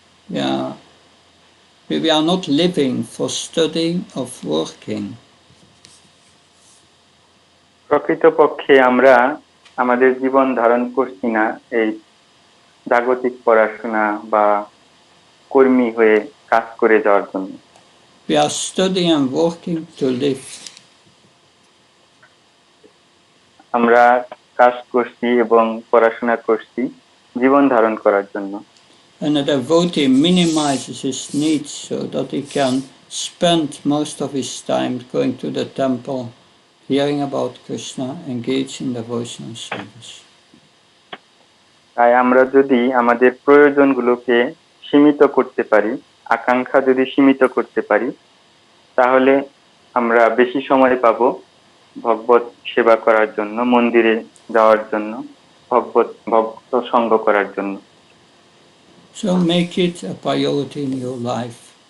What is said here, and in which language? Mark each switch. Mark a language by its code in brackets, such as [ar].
[en] We are not living for studying or working. [bn] প্রকৃতপক্ষে আমরা আমাদের জীবন ধারণ করছি না এই জাগতিক পড়াশোনা বা কর্মী হয়ে কাজ করে যাওয়ার জন্য। [en] We are studying and working to live. [bn] আমরা কাজ করছি এবং পড়াশোনা করছি জীবন ধারণ করার জন্য। [en] And a devotee minimizes his needs so that he can spend most of his time going to the temple, hearing about Krishna, engage in devotional service. [bn] তাই আমরা যদি আমাদের প্রয়োজনগুলোকে সীমিত করতে পারি, আকাঙ্ক্ষা যদি সীমিত করতে পারি, তাহলে আমরা বেশি সময় পাবো ভগবত সেবা করার জন্য, মন্দিরে যাওয়ার জন্য, ভক্ত সঙ্গ করার জন্য। [en] So make it a priority in your life.